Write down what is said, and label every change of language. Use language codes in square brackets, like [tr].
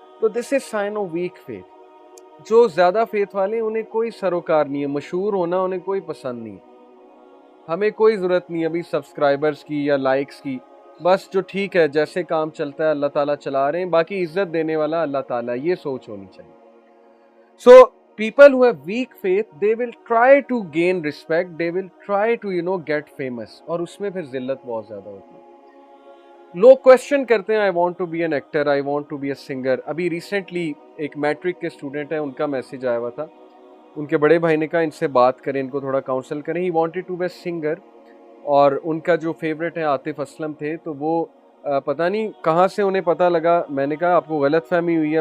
[hi] तो [en] This is sign of weak faith. [hi] जो ज़्यादा फेथ वाले हैं उन्हें कोई सरोकार नहीं है, मशहूर होना उन्हें कोई पसंद नहीं है. हमें कोई ज़रूरत नहीं है अभी सब्सक्राइबर्स की या लाइक्स की. बस जो ठीक है, जैसे काम चलता है अल्लाह ताला चला रहे हैं, बाकी इज्जत देने वाला अल्लाह ताला, ये सोच होनी चाहिए. [en] so people who have weak faith, they will try to gain respect, they will try to get famous, [hi] और उसमें फिर जिल्लत बहुत ज़्यादा होती है. लोग क्वेश्चन करते हैं, [en] I want to be an actor, I want to be a singer. [hi] अभी रिसेंटली एक मैट्रिक के स्टूडेंट है, उनका मैसेज आया हुआ था, उनके बड़े भाई ने कहा इनसे बात करें, इनको थोड़ा काउंसल करें. [en] he wanted to be a singer, [hi] और उनका जो फेवरेट है आतिफ असलम थे. तो वो पता नहीं कहाँ से उन्हें पता लगा. मैंने कहा आपको गलत फहमी हुई है.